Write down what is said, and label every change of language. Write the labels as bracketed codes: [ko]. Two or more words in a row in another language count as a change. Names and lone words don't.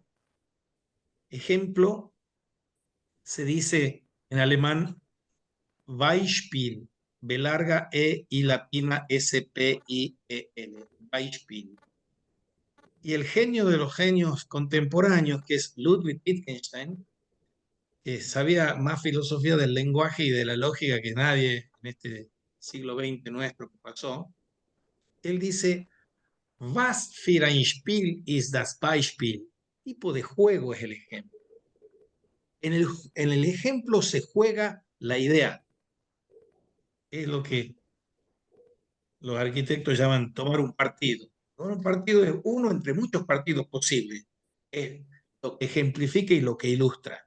[es] Ejemplo se dice en alemán Beispiel, B larga E y latina S-P-I-E-L, Beispiel. Y el genio de los genios contemporáneos, que es Ludwig Wittgenstein, sabía más filosofía del lenguaje y de la lógica que nadie en este siglo XX nuestro que pasó. Él dice, [de] was für ein Spiel ist das Beispiel? [es] Tipo de juego es el ejemplo. En el ejemplo se juega la idea. Es lo que los arquitectos llaman tomar un partido. Un partido es uno entre muchos partidos posibles. Es lo que ejemplifica y lo que ilustra.